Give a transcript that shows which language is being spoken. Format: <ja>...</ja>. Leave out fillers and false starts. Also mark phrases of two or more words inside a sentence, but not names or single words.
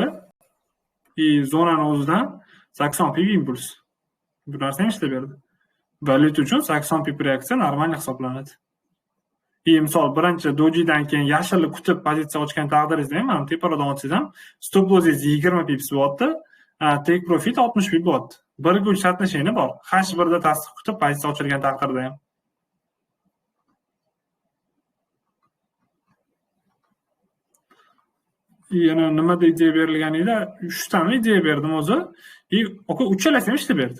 <uz>И zonani o'zidan 80 pip impuls. Bu narsani ishlab berdi. Valyut uchun 80 pip reaksiya normal hisoblanadi. Misol birinchi dojidan keyin yashilni kutib pozitsiya ochgan taqdiringizda ham mana teparoqdan ochsangiz ham</uz> <en>stop lossingiz</en> <uz>20 pips bo'lyapti,</uz> <en>take profit</en> <uz>60 pip bo'lyapti. Birga uch qatnashini bor. H1 da tasdiq kutib pozitsiya ochilgan taqdirda ham. Yana nimada ideya berilganida 3 tani ideya berdim o'zi. Aka uchalasi ham ishlab berdi.</uz>